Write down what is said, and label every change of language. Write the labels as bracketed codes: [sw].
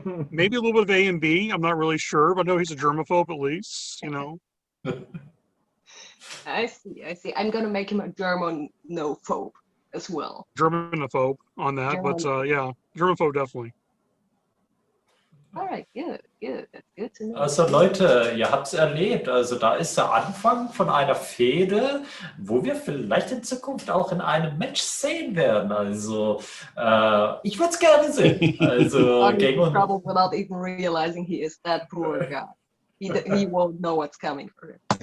[en] Maybe a little bit of A and B. I'm not really sure, but no, he's a germaphobe at least. You know. I see. I'm gonna make him a Germanophobe as well. Germanophobe on that, but yeah, germaphobe definitely. All right, good. That's good to know. [de] Also Leute, ihr habt es erlebt. Also da ist der Anfang von einer Fehde, wo wir vielleicht in Zukunft auch in einem Match sehen werden. Also ich würde es gerne sehen. Also gegen uns. [en] Trouble without even realizing he is that poor guy. He won't know what's coming for him.